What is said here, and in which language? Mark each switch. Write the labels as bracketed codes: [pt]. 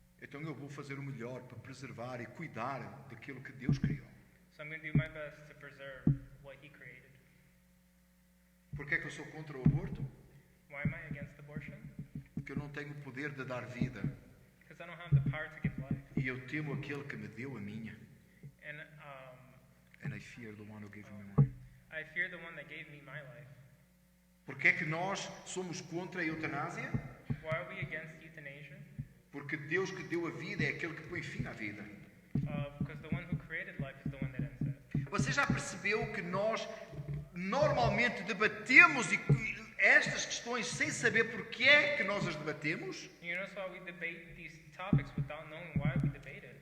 [pt] Então eu vou fazer o melhor para preservar e cuidar daquilo que Deus criou. [en] So I'm going to do my best to preserve what He created. [pt] Por que é que eu sou contra o aborto? [en] Why am I against abortion? [pt] Porque eu não tenho o poder de dar vida. [en] Because I don't have the power to give life. [pt] E eu temo aquele que me deu a minha. [en] And And I fear the one who gave me mine. I fear the one that gave me my life. [pt] Por que é que nós somos contra a eutanásia? [en] Why are we against euthanasia? [pt] Porque Deus que deu a vida é aquele que põe fim à vida. [en] Because the one who created life is the one that ends it. [pt] Você já percebeu que nós normalmente debatemos estas questões sem saber porque é que nós as debatemos? [en] You notice why we debate these topics without knowing why we debate it.